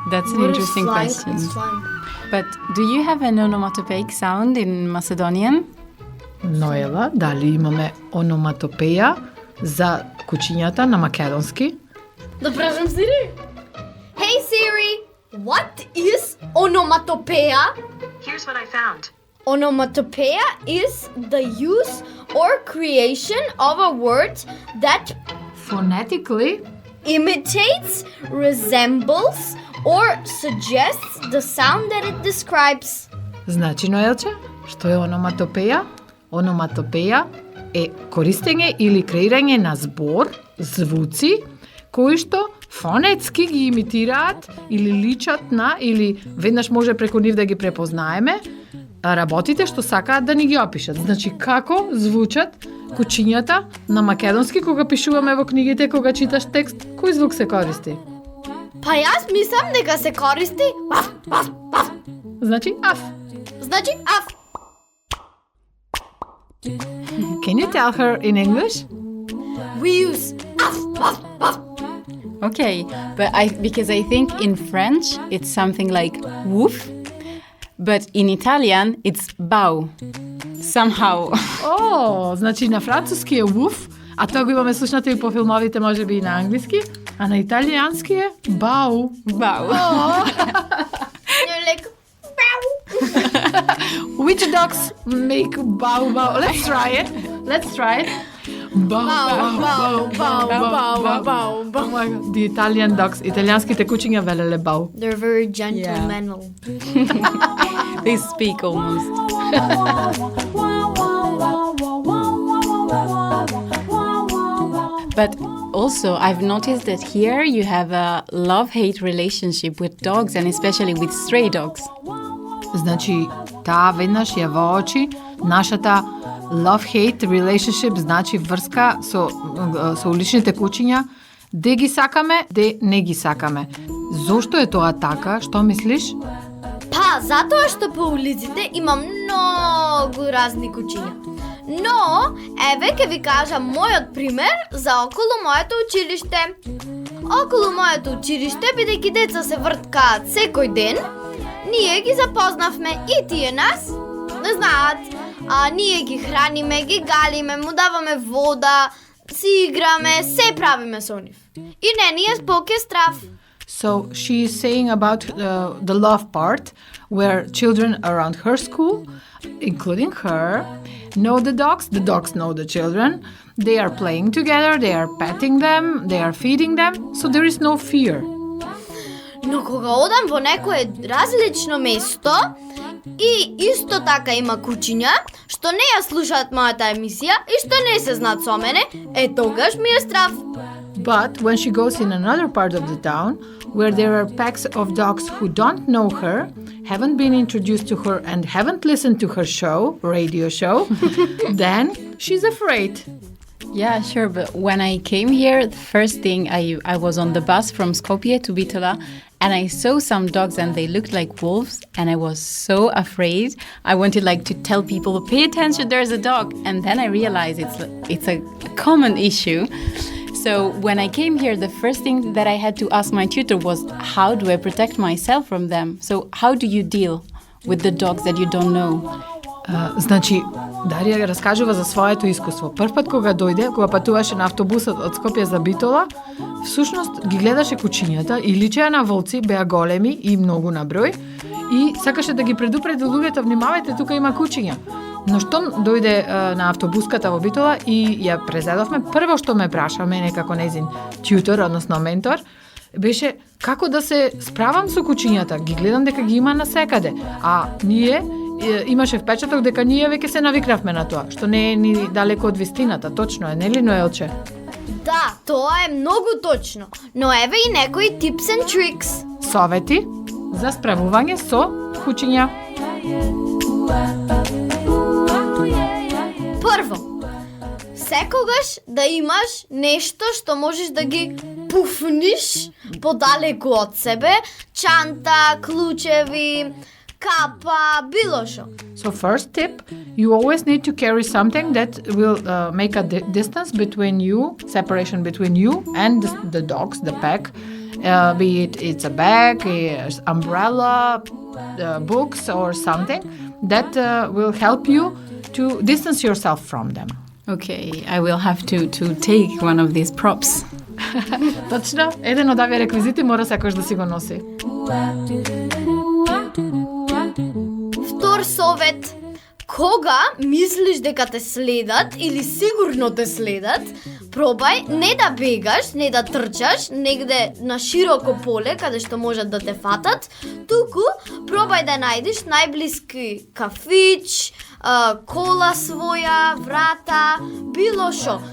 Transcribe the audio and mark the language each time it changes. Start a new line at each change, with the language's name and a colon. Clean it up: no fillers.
English: That's an interesting question. But do you have an onomatopoeic sound in Macedonian?
Macedonian: Ноела, дали имаме ономатопеја за кучињата на македонски? Да прашам Сири.
English: Hey Siri, what is onomatopoeia? Here's what I found. Onomatopoeia is the use or creation of a word that Phonetically, imitates, resembles, or suggests the sound that it describes.
Macedonian: значи, Ноелче, што е ономатопеја? Ономатопеја е користење или креирање на збор, звуци, кои што фонетски ги имитираат или личат на, или веднаш може преку нив да ги препознаеме, работите што сакаат да ни ги опишат. Значи, како звучат кучињата на македонски кога пишуваме во книгите, кога читаш текст, кој звук се користи? Па јас мислам дека се користи аф, аф, аф. Значи, аф. Значи аф.
English: Can you tell her in English? We use af, af, af. Okay, but because I think in French it's something like woof, but in Italian it's bau. Somehow.
Macedonian: О, значи на француски е woof, а тоа го имаме слушнато и по филмовите, можеби и на англиски, а на италијански е бау. Bau.
English: You're like Which dogs make bow bow? Let's try it. Let's try it. Bow bow bow bow bow bow. Oh my God. The Italian dogs,
Macedonian: италијанските кучиња велеле бау.
English: they're very gentlemanly. They speak almost. But also, I've noticed that here you have a love-hate relationship with dogs and especially with stray dogs.
Macedonian: Значи, таа веднаш ја воочи нашата
English: love-hate relationship,
Macedonian: значи врска со уличните кучиња, де ги сакаме, де не ги сакаме. Зошто е тоа така? Што мислиш? Па, затоа што по улиците има многу разни кучиња. Но, еве ќе ви кажам мојот пример за околу моето училиште. Околу моето училиште, бидејќи деца се врткаат секој ден, ние ги запознавме и тие нас, не знаат, ние ги храниме, ги галиме, му даваме вода, си играме, се правиме со нив. И не ни е споке страв.
English: So she is saying about the love part, where children around her school, including her, know the dogs know the children, they are playing together, they are petting them, they are feeding them, so there is no fear.
Macedonian: Но кога одам во некое различно место и исто така има кучиња што не ја слушаат мојата емисија и што не се знаат со мене, тогаш ми е страв.
English: But when she goes in another part of the town, where there are packs of dogs who don't know her, haven't been introduced to her and haven't listened to her radio show, then she's afraid. Yeah, sure, but when I came here, the first thing I was on the bus from Skopje to Bitola, and I saw some dogs and they looked like wolves, and I was so afraid. I wanted to tell people, pay attention, there's a dog. And then I realized it's a common issue. So when I came here, the first thing that I had to ask my tutor was, how do I protect myself from them? So how do you deal with the dogs that you don't know?
Macedonian: Значи, Дарија раскажува за своето искуство. Прв пат кога дојде, кога патуваше на автобусот од Скопје за Битола, всушност ги гледаше кучињата и личеа на волци, беа големи и многу на број, и сакаше да ги предупреди луѓето, внимавајте, тука има кучиња. Но штом дојде на автобуската во Битола и ја презедовме, прво што ме праша мене како нејзин тютор, односно ментор, беше како да се справам со кучињата. Ги гледам дека ги има насекаде, а ние имаше впечаток дека ние веќе се навикнавме на тоа, што не е ни далеко од вистината. Точно е, нели, Ноелче? Да, тоа е многу точно. Но еве и некои
English: tips and tricks.
Macedonian: Совети за справување со кучиња. Прво, секогаш да имаш нешто што можеш да ги пуфниш подалеку од себе, чанта, клучеви, капа, било шо.
English: So first tip, you always need to carry something that will make a distance between you, separation between you and the dogs, the pack. Be it's a bag, umbrella, books or something that will help you to distance yourself from them. Okay, I will have to take one of these props.
Macedonian: Точно, еден од овие реквизити мора секојаш да си го носи. Втор совет. Кога мислиш дека те следат или сигурно те следат, пробај не да бегаш, не да трчаш негде на широко поле каде што можат да те фатат, туку пробај да најдеш најблиски кафич, кола своја, врата, било шо.